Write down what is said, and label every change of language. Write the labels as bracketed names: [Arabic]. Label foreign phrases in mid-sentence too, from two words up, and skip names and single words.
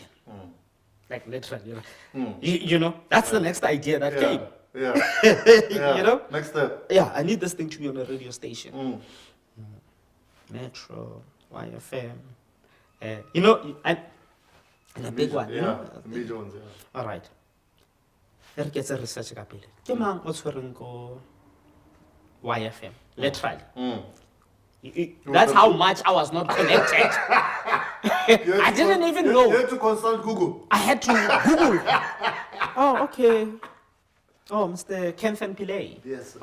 [English] Like literally, that's the next idea that came. Yeah. Next step. Yeah, I need this thing to be on a radio station. Metro, YFM, and a big one. Yeah, the major ones, yeah. All right. There gets a research kapile. [Southern Sotho] Ke mang o tshwereng ko YFM? [English] Literally. That's how much I was not connected. I didn't even know. You had to consult Google. I had to Google. Oh, okay. Oh, Mr. Kempfen Pillay. Yes.